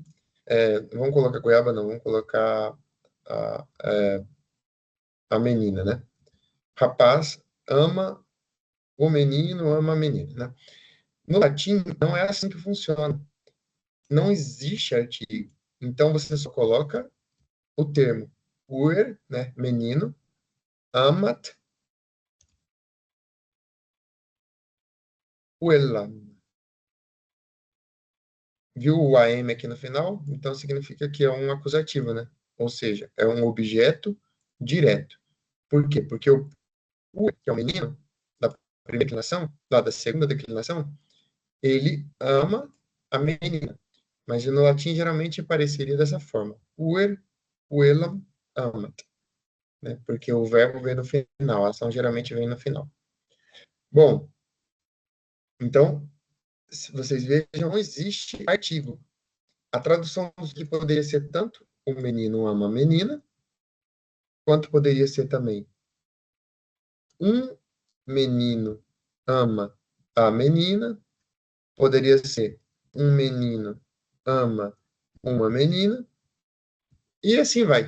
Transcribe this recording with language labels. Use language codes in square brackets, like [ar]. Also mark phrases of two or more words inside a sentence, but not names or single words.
[pt] Vamos colocar goiaba, não, vamos colocar a, a menina, né? Rapaz ama o menino, ama a menina, né? No latim, não é assim que funciona. Não existe artigo. Então, você só coloca o termo puer, né? Menino, [la] amat, puella. [pt] Viu o am aqui no final? Então, significa que é um acusativo, né? Ou seja, é um objeto direto. Por quê? Porque o puer, que é o menino, da primeira declinação, lá da segunda declinação, ele ama a menina. Mas no latim geralmente apareceria dessa forma: [la] puer, puellam, amat, [pt] né? Porque o verbo vem no final, a ação geralmente vem no final. Bom, então, se vocês vejam, não existe artigo. A tradução que poderia ser tanto o menino ama a menina, quanto poderia ser também um menino ama a menina, poderia ser um menino ama uma menina, e assim vai.